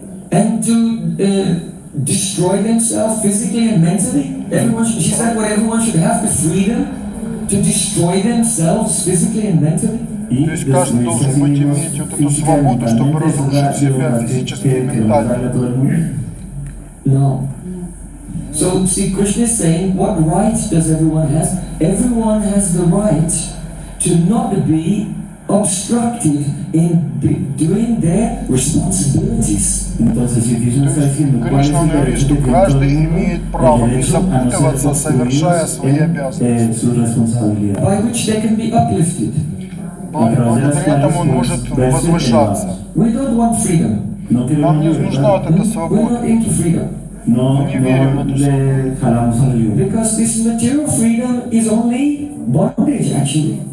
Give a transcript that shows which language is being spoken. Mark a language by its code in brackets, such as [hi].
[en] And to destroy themselves physically and mentally. She said what everyone should have, the freedom to destroy themselves physically and mentally. [ru] То есть каждый должен быть иметь вот эту свободу, чтобы разрушить себя физически и ментально. [en] No. So see, Krishna is saying, what right does everyone have? Everyone has the right to not be obstructed in doing their responsibilities. [ru] Кришна говорит, что каждый имеет право не запутываться, совершая свои обязанности. [en] By which they can be uplifted. [ru] Благодаря этому он может возвышаться. [en] We don't want freedom. [ru] Нам не нужна вот эта [en] We're [ru] свобода. [en] not into freedom. [ru] Мы не верим в эту свободу. [en] Because this material freedom is only bondage, actually.